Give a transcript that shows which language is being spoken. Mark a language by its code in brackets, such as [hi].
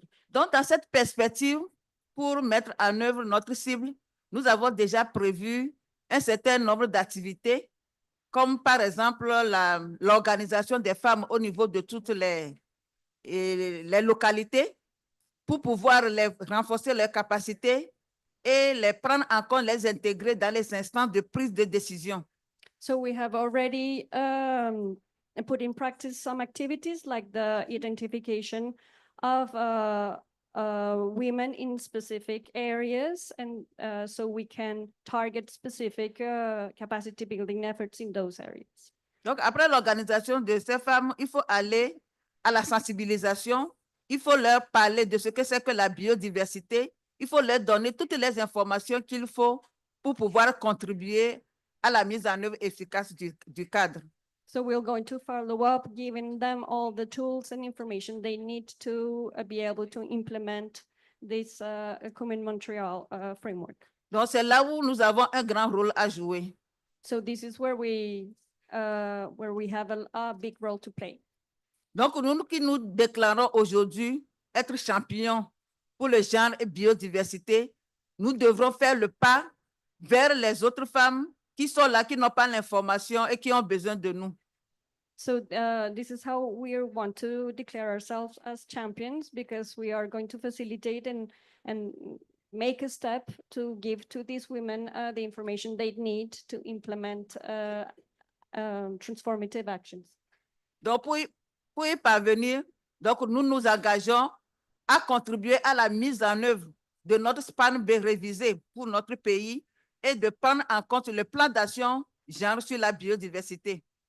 [fr] Donc, dans cette perspective, pour mettre en œuvre notre cible, nous avons déjà prévu un certain nombre d'activités, comme par exemple l'organisation des femmes au niveau de toutes les localités pour pouvoir renforcer leurs capacités et les prendre en compte, les intégrer dans les instants de prise de décision. [en] So we have already put in practice some activities like the identification of women in specific areas, and so we can target specific capacity building efforts in those areas. [fr] Donc, après l'organisation de ces femmes, il faut aller à la sensibilisation, il faut leur parler de ce que c'est que la biodiversité, il faut leur donner toutes les informations qu'il faut pour pouvoir contribuer à la mise en œuvre efficace du cadre. [en] So we're going to follow up, giving them all the tools and information they need to be able to implement this Commune Montreal framework. [fr] Donc, c'est là où nous avons un grand rôle à jouer. [en] So this is where we have a big role to play. [fr] Donc, nous qui nous déclarons aujourd'hui être champions pour le genre et biodiversité, nous devrons faire le pas vers les autres femmes qui sont là, qui n'ont pas l'information et qui ont besoin de nous. [en] So this is how we want to declare ourselves as champions, because we are going to facilitate and make a step to give to these women the information they need to implement transformative actions. [fr] Donc, pour y parvenir, donc nous nous engageons à contribuer à la mise en œuvre de notre SPAN-B révisé pour notre pays et de prendre en compte le plan d'action genre sur la biodiversité.